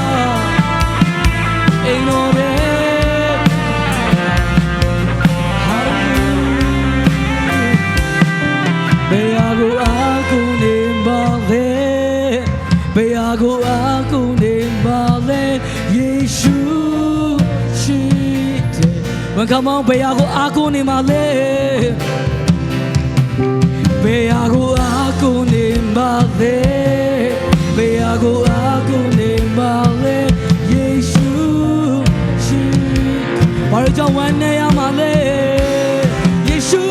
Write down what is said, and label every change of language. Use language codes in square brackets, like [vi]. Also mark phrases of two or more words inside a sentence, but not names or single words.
[my] အိမ်တော်တဲ့ဘယ်ဟာကိုအားကိုနေပါလဲဘယ်ဟာကိုအားကိုနေပါလဲယေရှုရှိတယ် [en] When come on [my] ဘယ်ဟာကိုအားကိုနေပါလဲ ဘယ်ဟာကိုအားကိုနေပါလဲဘယ်ဟာကိုအားကိုနေပါလဲယေရှုရှိဘာလို့ကြောင့်ဝမ်းနေရမှာလဲယေရှု